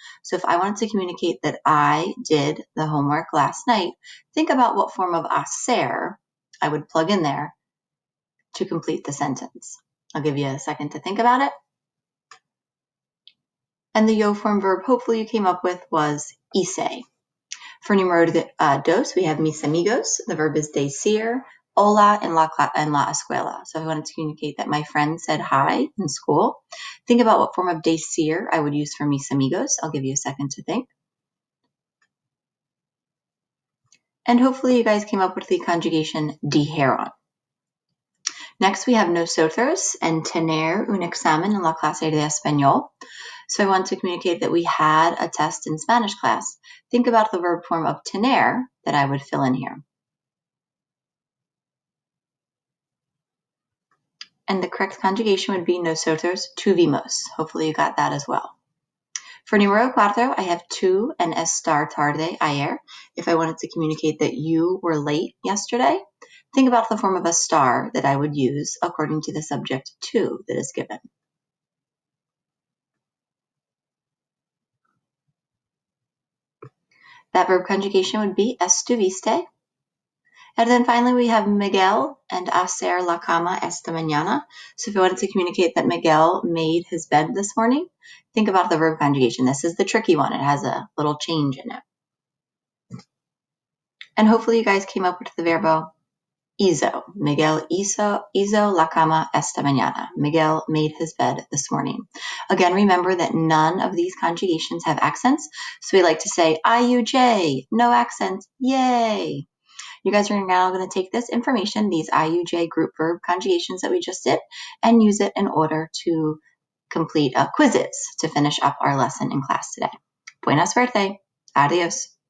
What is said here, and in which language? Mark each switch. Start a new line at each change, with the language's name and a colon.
English: So if I wanted to communicate that I did the homework last night, think about what form of hacer I would plug in there to complete the sentence. I'll give you a second to think about it. And the yo form verb hopefully you came up with was hice. For
Spanish: numero dos,
English: we have
Spanish: mis amigos.
English: The verb is
Spanish: decir, hola en la escuela.
English: So if I wanted to communicate that my friend said hi in school, think about what form of decir I would use for mis amigos. I'll give you a second to think. And hopefully you guys came up with the conjugation dijeron. Next, we have nosotros and
Spanish: tener un examen en la clase de español.
English: So I want to communicate that we had a test in Spanish class. Think about the verb form of tener that I would fill in here. And the correct conjugation would be
Spanish: nosotros tuvimos.
English: Hopefully you got that as well. For
Spanish: numero cuatro,
English: I have tú and
Spanish: estar tarde ayer.
English: If I wanted to communicate that you were late yesterday, think about the form of estar that I would use according to the subject tú that is given. That verb conjugation would be estuviste. And then finally, we have Miguel and
Spanish: hacer la cama esta mañana.
English: So if you wanted to communicate that Miguel made his bed this morning, think about the verb conjugation. This is the tricky one. It has a little change in it. And hopefully you guys came up with the verbo hizo.
Spanish: Miguel hizo la cama esta mañana.
English: Miguel made his bed this morning. Again, remember that none of these conjugations have accents. So we like to say IUJ, no accents, yay. You guys are now going to take this information, these IUJ group verb conjugations that we just did, and use it in order to complete quizzes to finish up our lesson in class today.
Spanish: Buena suerte. Adios.